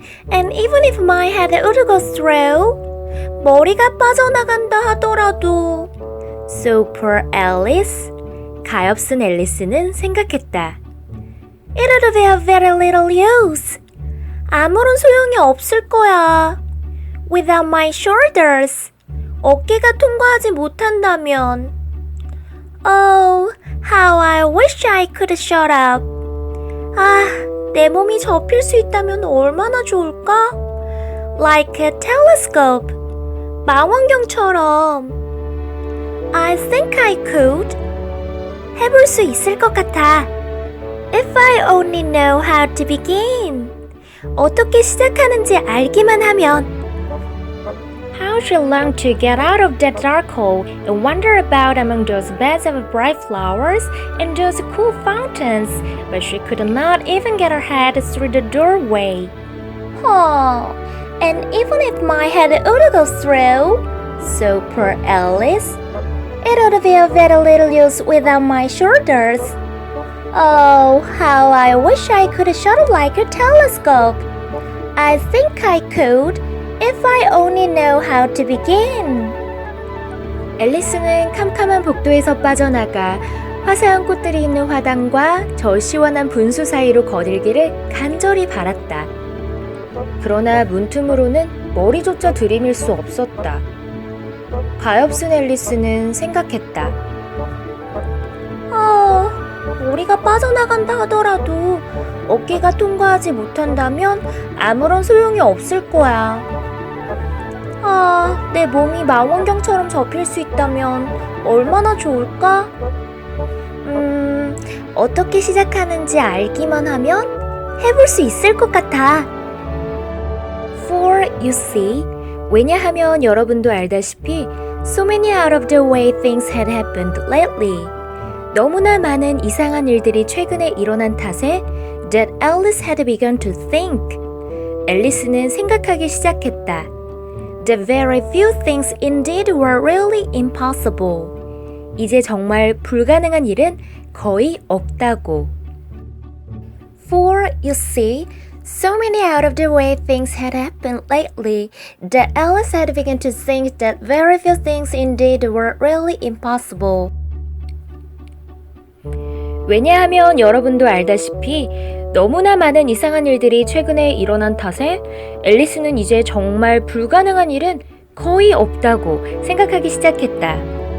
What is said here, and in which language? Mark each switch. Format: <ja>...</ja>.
<en>And even if my head would go through,</en> <ko>머리가 빠져나간다 하더라도.</ko> <en>So poor Alice.</en> <ko>가엾은 앨리스는 생각했다.</ko> <en>It would be of very little use.</en> <ko>아무런 소용이 없을 거야.</ko> <en>Without my shoulders.</en> <ko>어깨가 통과하지 못한다면.</ko> <en>Oh, how I wish I could shut up.</en> <ko>내 몸이 접힐 수 있다면 얼마나 좋을까?</ko> <en>Like a telescope.</en> <ko>망원경처럼.</ko> <en>I think I could.</en> <ko>해볼 수 있을 것 같아.</ko> <en>If I only know how to begin.</en> <ko>어떻게 시작하는지 알기만 하면.</ko> <en>How she longed to get out of that dark hole and wander about among those beds of bright flowers and those cool fountains, but she could not even get her head through the doorway. And even if my head would go through, so poor Alice, it would be of very little use without my shoulders. Oh, how I wish I could shut up like a telescope. I think I could. If I only know how to begin.</en> <ko>앨리스는 캄캄한 복도에서 빠져나가 화사한 꽃들이 있는 화단과 저 시원한 분수 사이로 거닐기를 간절히 바랐다. 그러나 문틈으로는 머리조차 들이밀 수 없었다. 가엾은 앨리스는 생각했다. 머리가 빠져나간다 하더라도 어깨가 통과하지 못한다면 아무런 소용이 없을 거야. 내 몸이 망원경처럼 접힐 수 있다면 얼마나 좋을까? 어떻게 시작하는지 알기만 하면 해볼 수 있을 것 같아.</ko> <en>For you see,</en> <ko>왜냐하면 여러분도 알다시피</ko> <en>so many out of the way things had happened lately.</en> <ko>너무나 많은 이상한 일들이 최근에 일어난 탓에</ko> <en>that Alice had begun to think.</en> <ko>앨리스는 생각하기 시작했다.</ko> <en>The very few things indeed were really impossible.</en> <ko>이제 정말 불가능한 일은 거의 없다고.</ko> <en>For you see, so many out of the way things had happened lately that Alice had begun to think that very few things indeed were really impossible.</en> <ko>왜냐하면 여러분도 알다시피 너무나 많은 이상한 일들이 최근에 일어난 탓에 앨리스는 이제 정말 불가능한 일은 거의 없다고 생각하기 시작했다.</ko>